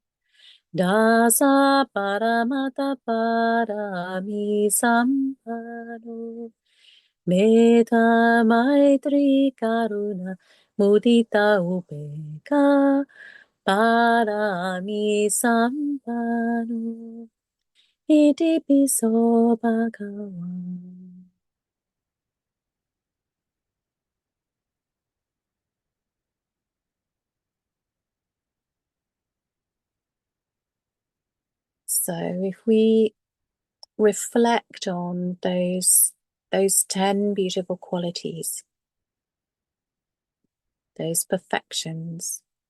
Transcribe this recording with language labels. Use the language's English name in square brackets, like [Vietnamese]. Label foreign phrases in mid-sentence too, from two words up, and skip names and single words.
[Pali] Dasa paramata parami sampano. Metta maitri karuna mudita upeka parami sampano. Iti piso bhagavan. [English] So if we reflect on those 10 beautiful qualities, those perfections,